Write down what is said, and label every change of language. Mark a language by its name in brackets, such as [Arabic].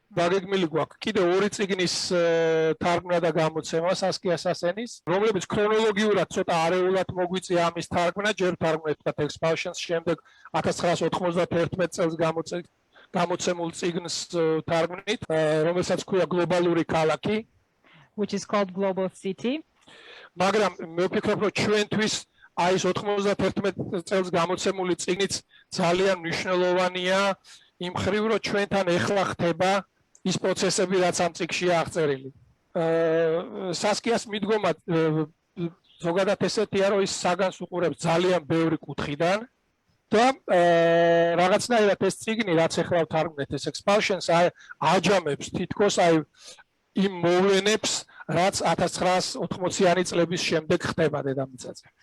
[Georgian] დაგეგმილი გვაქვს კიდევ ორი წიგნის თარგმნა და გამოცემა სასკია სასენის, რომლებიც ქრონოლოგიურად ცოტა არეულად მოგვიწია ამის თარგმნა, ჯერ თარგმნეთ და expulsions, შემდეგ 1991 წელს გამოცემულ წიგნს თარგმნით, რომელსაც ქვია გლობალური ქალაქი, [English] which is called Global City. [Georgian] მაგრამ მე ვფიქრობ, რომ ჩვენთვის აი ეს 91 წელს გამოცემული წიგნიც ძალიან მნიშვნელოვანია იმ ხრივ, რომ ჩვენთან ეხლა ხდება ის პროცესები, რაც ამ წიგნშია აღწერილი. სასკიას მიდგომა ზოგადად ესეთია, რომ ის საგანს უყურებს ძალიან ბევრი კუთხიდან და რაღაცნაირად ეს წიგნი, რაც ეხლა ვთარგმნეთ, ეს expulsions აჯამებს თითქოს აი იმ მოვლენებს, რაც 1980-იანი წლების შემდეგ ხდება დედამიწაზე.